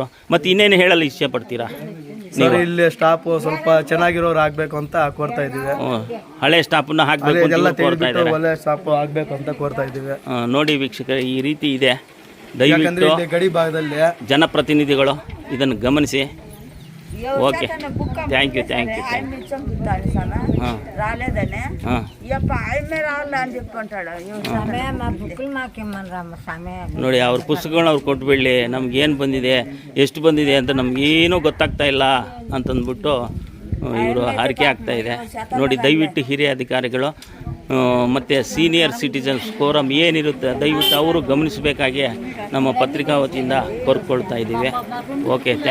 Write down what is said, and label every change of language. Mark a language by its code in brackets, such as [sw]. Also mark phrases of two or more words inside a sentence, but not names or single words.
[kn] ಮತ್ತು ಇನ್ನೇನು ಹೇಳಲು ಇಷ್ಟಪಡ್ತೀರಾ? ಸರ್ ಇಲ್ಲಿ ಸ್ಟಾಪ್ ಸ್ವಲ್ಪ ಚೆನ್ನಾಗಿರೋರು ಆಗ್ಬೇಕು ಅಂತ ಕೋರ್ತಾ ಇದೀವಿ. ಹಳೆ ಸ್ಟಾಪನ್ನ ಹಾಕಬೇಕು ಅಂತ ಎಲ್ಲ ಇವ್ರು ಕೋರ್ತಾ ಇದ್ದಾರೆ. ಒಳ್ಳೆ ಸ್ಟಾಪ್ ಆಗ್ಬೇಕು ಅಂತ ಕೋರ್ತಾ ಇದೀವಿ. ನೋಡಿ ವೀಕ್ಷಕರೇ, ಈ ರೀತಿ ಇದೆ. ಯಾಕಂದ್ರೆ ದಯವಿಟ್ಟು ಇಲ್ಲಿ ಗಡಿ ಭಾಗದಲ್ಲಿ ಜನಪ್ರತಿನಿಧಿಗಳು ಇದನ್ನು ಗಮನಿಸಿ. [en] okay thank you [te] ఆయన రాలేదని ఇప్ప ఆయమే రావాలని అని చెప్పుకుంటాడు. [kn] ನೋಡಿ ಅವ್ರ ಪುಸ್ತಕಗಳನ್ನ ಅವ್ರು ಕೊಟ್ಬಿಡಲಿ, ನಮ್ಗೇನು ಬಂದಿದೆ ಎಷ್ಟು ಬಂದಿದೆ ಅಂತ ನಮಗೇನೂ ಗೊತ್ತಾಗ್ತಾ ಇಲ್ಲ ಅಂತಂದ್ಬಿಟ್ಟು ಇವರು ಹಾರಿಕೆ ಆಗ್ತಾ ಇದೆ. ನೋಡಿ ದಯವಿಟ್ಟು ಹಿರಿಯ ಅಧಿಕಾರಿಗಳು ಮತ್ತು [en] senior citizens forum [kn] ಏನಿರುತ್ತೆ ದಯವಿಟ್ಟು ಅವರು ಗಮನಿಸಬೇಕಾಗಿ ನಮ್ಮ ಪತ್ರಿಕಾ ವತಿಯಿಂದ ಕೋರ್ಕೊಳ್ತಾ ಇದ್ದೀವಿ.